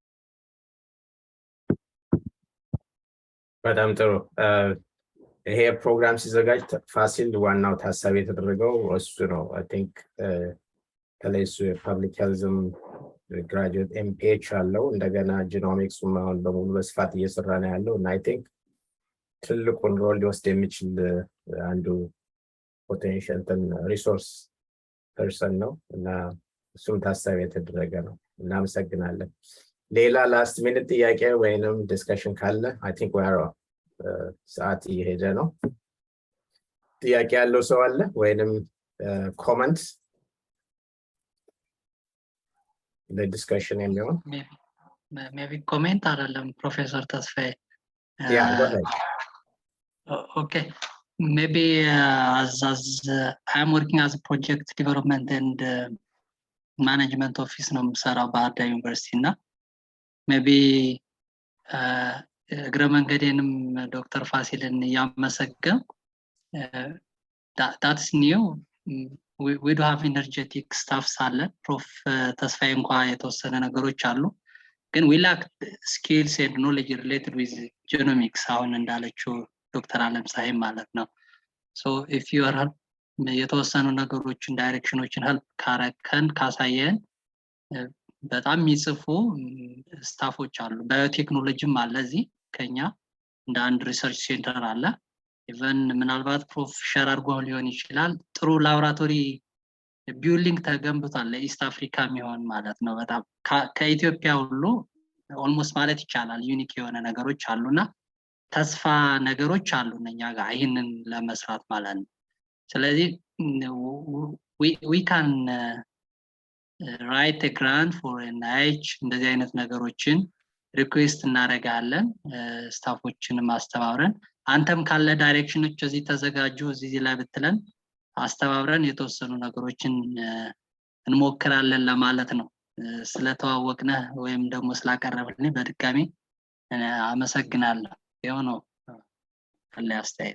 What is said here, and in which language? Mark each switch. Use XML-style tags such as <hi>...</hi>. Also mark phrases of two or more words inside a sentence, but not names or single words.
<am>በጣም ጥሩ ይሄ ፕሮግራም ሲዘጋጅ ፋሲል ዋናው ታሳቢ የተደረገው እሱ ነው</am> <en>I think</en> <am>ከለሱ የፐብሊክ ሄልዝም ግራጁዌት MPH አለው እንደገና ጂኖሚክስ ማውን በሙሉ በስፋት እየሰራ ነው ያለው እና</am> <en>I think</en> <am>ትልቁን ሮል ሊወስድ የሚችል አንዱ</am> <en>potential resource person</en> <am>ነው እና እሱም ታሳቢ የተደረገ ነው እናመሰግናለን ሌላ</am> <en>last minute</en> <am>ጥያቄ ወይንም ዲስከሽን ካለ</am> <en>I think we are</en> <am>ሰዓት እየሄደ ነው ጥያቄ ያለው ሰው አለ ወይንም ኮሜንት ለዲስከሽን የሚሆን</am> <en>maybe comment</en> <am>አይደለም ፕሮፌሰር ተስፋዬ</am> <en>yeah go ahead okay maybe as I am working as a project development and management office</en> <am>ነው የምሰራው ባህር ዳር ዩኒቨርሲቲ እና</am> <en>maybe</en> <am>እግረ መንገዴንም ዶክተር ፋሲልን ያመሰግን</am> <en>that's new we do have energetic staff</en> <am>ሳለ ፕሮፍ ተስፋዬ እንኳን የተወሰነ ነገሮች አሉ ግን</am> <en>we lack skills and knowledge related with genomics</en> <am>አሁን እንዳለችው ዶክተር አለም ሳይም ማለት ነው</am> <en>so if you are</en> <am>የተወሰኑ ነገሮችን ዳይሬክሽኖችን help ካረከን ካሳየን በጣም የሚጽፉ ስታፎች አሉ ባዮቴክኖሎጂም አለ እዚህ ከኛ እንደ አንድ</am> <en>research center</en> <am>አለ ኢቨን ምናልባት ፕሮፍ ሼር አድርጎ ሊሆን ይችላል ጥሩ ላቦራቶሪ ቢልዲንግ ተገንብቷል ለኢስት አፍሪካ የሚሆን ማለት ነው በጣም ከኢትዮጵያ ሁሉ ኦልሞስት ማለት ይቻላል ዩኒክ የሆነ ነገሮች አሉና ተስፋ ነገሮች አሉ እኛ ጋር ይሄንን ለመስራት ማለት ነው ስለዚህ we</am> <en>can write a grant for NIH</en> <am>እንደዚህ አይነት ነገሮችን ሪኩዌስት እናደርጋለን ስታፎችን ማስተባብረን አንተም ካለ ዳይሬክሽኖች እዚህ ተዘጋጁ እዚህ ላይ ብትለን አስተባብረን የተወሰኑ ነገሮችን እንሞክራለን ለማለት ነው ስለተዋወቅነ ወይም ደግሞ ስላቀረብልኝ በድጋሚ አመሰግናለሁ ይሄው ነው አለ አስተያየት</am>